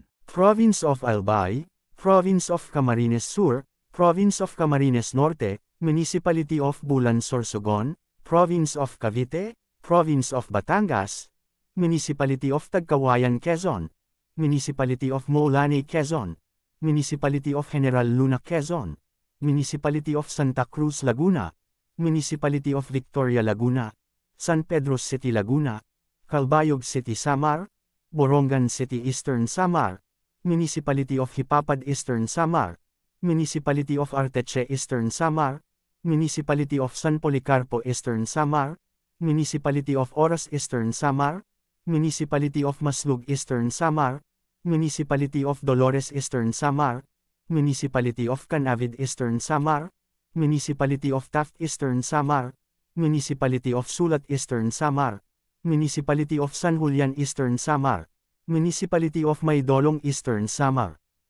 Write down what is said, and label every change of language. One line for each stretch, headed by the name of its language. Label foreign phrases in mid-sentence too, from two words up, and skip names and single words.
English: Province of Albay, Province of Camarines Sur, Province of Camarines Norte, Municipality of Bulan Sorsogon, Province of Cavite, Province of Batangas, Municipality of Tagkawayan Quezon, Municipality of Maulani Quezon, Municipality of General Luna Quezon, Municipality of Santa Cruz Laguna, Municipality of Victoria Laguna, San Pedro City Laguna, Calbayog City Samar, Borongan City Eastern Samar, Municipality of Hipapad Eastern Samar, Municipality of Arteche Eastern Samar, Municipality of San Policarpo Eastern Samar, Municipality of Oras Eastern Samar, Municipality of Maslug Eastern Samar, Municipality of Dolores Eastern Samar, Municipality of Canavid Eastern Samar, Municipality of Taft Eastern Samar, Municipality of Sulat Eastern Samar, Municipality of San Julian Eastern Samar, Municipality of Maydolong Eastern Samar.